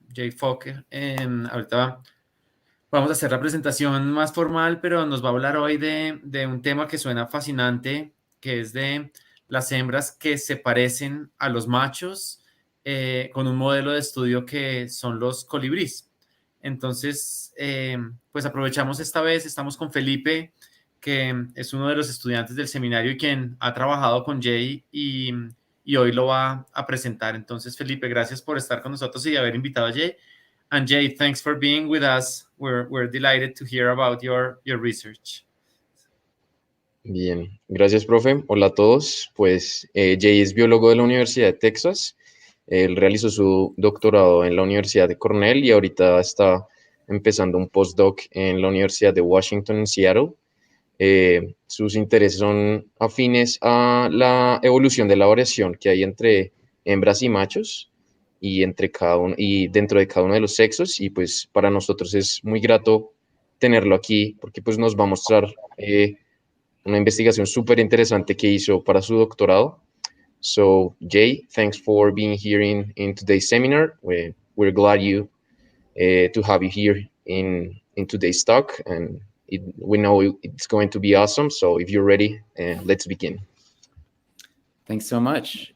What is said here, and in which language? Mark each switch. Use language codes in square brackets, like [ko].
[es] Jay Falk, ahorita vamos a hacer la presentación más formal, pero nos va a hablar hoy de un tema que suena fascinante, que es de las hembras que se parecen a los machos con un modelo de estudio que son los colibríes. Entonces, pues aprovechamos esta vez, estamos con Felipe, que es uno de los estudiantes del seminario y quien ha trabajado con Jay y hoy lo va a presentar. Entonces, Felipe, gracias por estar con nosotros y haber invitado a Jay. [en] And Jay, thanks for being with us. We're delighted to hear about your research. [es] Bien, gracias, profe. Hola a todos. Pues Jay es biólogo de la Universidad de Texas. Él realizó su doctorado en la Universidad de Cornell y ahorita está empezando un postdoc en la Universidad de Washington en Seattle. Sus intereses son afines a la evolución de la variación que hay entre hembras y machos y entre cada uno y dentro de cada uno de los sexos. Y pues para nosotros es muy grato tenerlo aquí porque pues nos va a mostrar una investigación súper interesante que hizo para su doctorado. [en] So, Jay, thanks for being here in today's seminar. We're glad to have you here in today's talk, and we know it's going to be awesome. So, if you're ready, let's begin. Thanks so much.